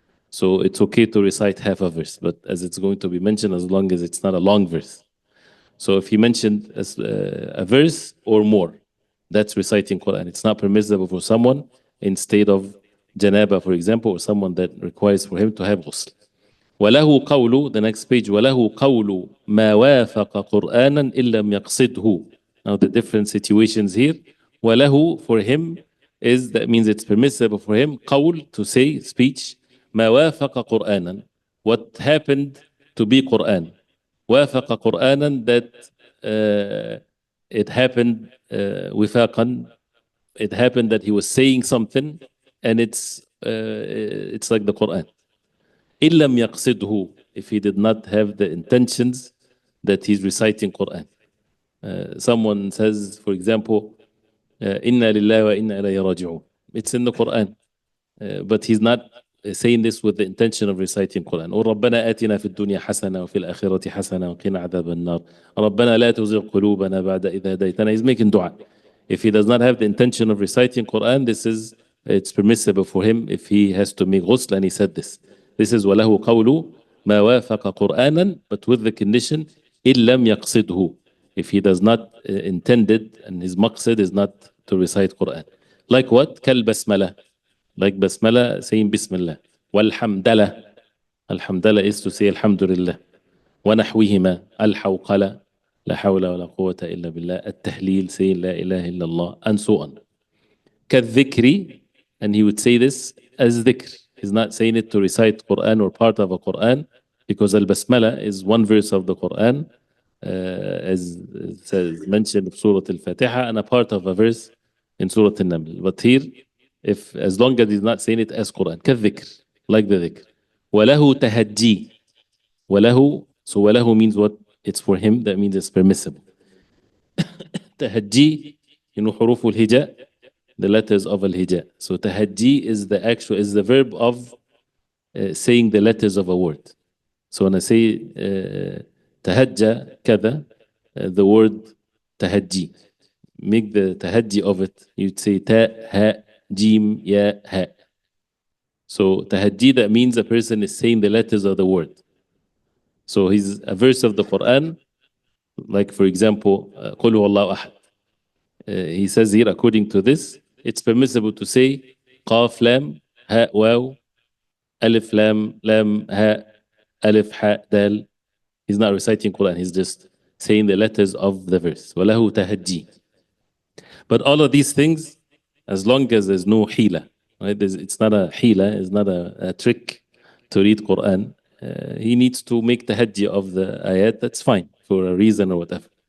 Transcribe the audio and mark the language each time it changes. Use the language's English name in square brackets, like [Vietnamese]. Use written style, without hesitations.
[English] So it's okay to recite half a verse, but as it's going to be mentioned, as long as it's not a long verse. So if he mentioned a verse or more, that's reciting Quran. It's not permissible for someone in state of janaba, for example, or someone that requires for him to have ghusl. [Arabic] وله قول, [English] the next page, [Arabic] وله قول ما وافق قرآنا إن لم يقصده. [English] Now the different situations here. وله for him is, that means it's permissible for him, قول, to say, speech, [Arabic] ما وافق قرآنا, [English] what happened to be Quran. [Arabic] وافق قرآنا, [English] that it happened وفاقا, it happened that he was saying something and it's like the Quran. [Arabic] إن لم يقصده, [English] if he did not have the intentions that he's reciting Quran. Someone says, for example, [Arabic] إنا لله وإنا إليه راجعون. [English] It's in the Quran, but he's not saying this with the intention of reciting Quran. [Arabic] Or ربنا آتنا في الدنيا حسنة وفي الآخرة حسنة وقنا عذاب النار. ربنا لا تزغ قلوبنا بعد إذ هديتنا. [English] He's making dua. If he does not have the intention of reciting Quran, it's permissible for him if he has to make ghusl, and he said this. This is [Arabic] وله قول ما وافق قرآنا, [English] but with the condition [Arabic] إن لم يقصده, [English] if he does not intend it and his maqsid is not to recite Quran. Like what? كالبسملة. Like basmala, saying Bismillah. Walhamdallah. Alhamdallah is to say Alhamdulillah. [Arabic] ونحوهما الحوقلة لا حول ولا قوة إلا بالله. التهليل, [English] saying [Arabic] لا إله إلا الله, [English] and so on. كالذكر, and he would say this as dhikr. He's not saying it to recite Quran or part of a Quran, because al-basmala is one verse of the Quran, as mentioned in Surah Al-Fatiha, and a part of a verse in Surah Al-Naml. But here, as long as he's not saying it as Quran, كالذكر, like the dhikr. [Arabic] وله تهجي. [English] وله, so وله means what? It's for him, that means it's permissible. تهجي, [Arabic] حروف الهجاء, [English] the letters of al-hija. So tahajji is the verb of saying the letters of a word. So when I say tahajja kada, the word tahajji, make the tahajji of it, you'd say ta, ha, jim, ya, ha. So tahajji, that means a person is saying the letters of the word. So he's a verse of the Quran, like for example, [Arabic] قُلْ هُوَ اللَّهُ أَحَدٌ. [English] He says here, according to this, it's permissible to say [Arabic] قاف لام هاء واو ألف لام لام هاء ألف حاء دال. [English] He's not reciting Quran, he's just saying the letters of the verse. [Arabic] وله تهجي. [English] But all of these things, as long as there's no hila, right? It's not a hila, it's not a trick to read Quran. He needs to make tahajji of the ayat, that's fine, for a reason or whatever.